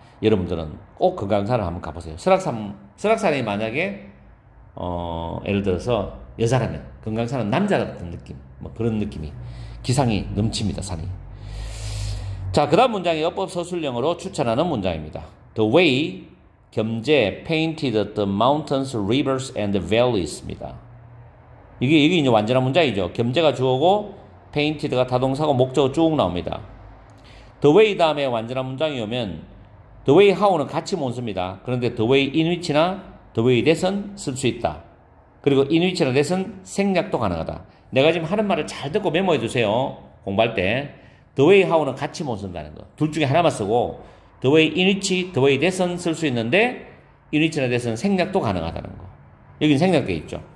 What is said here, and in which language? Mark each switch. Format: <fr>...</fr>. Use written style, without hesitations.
<ko>여러분들은 꼭 금강산을 한번 가보세요. 설악산이 만약에 예를 들어서 여자라면 금강산은 남자 같은 느낌, 뭐 그런 느낌이 기상이 넘칩니다. 산이. 자, 그 다음 문장이 어법 서술형으로 추천하는 문장입니다.</ko> <en>The way 겸재 painted the mountains, rivers and valleys입니다.</en> <ko>이게 이제 완전한 문장이죠. 겸재가 주어고 painted가 타동사고 목적어 쭉 나옵니다. The way 다음에 완전한 문장이 오면</ko> <en>the way how</en> <ko>는 같이 못 씁니다. 그런데 the way in which나 the way that은 쓸 수 있다. 그리고 in which나 that은 생략도 가능하다. 내가 지금 하는 말을 잘 듣고 메모해 두세요. 공부할 때. The way how는 같이 못 쓴다는 거. 둘 중에 하나만 쓰고</ko> <en>the way in which, the way that</en> <ko>은 쓸 수 있는데 in which나 that은 생략도 가능하다는 거. 여긴 생략되어 있죠.</ko>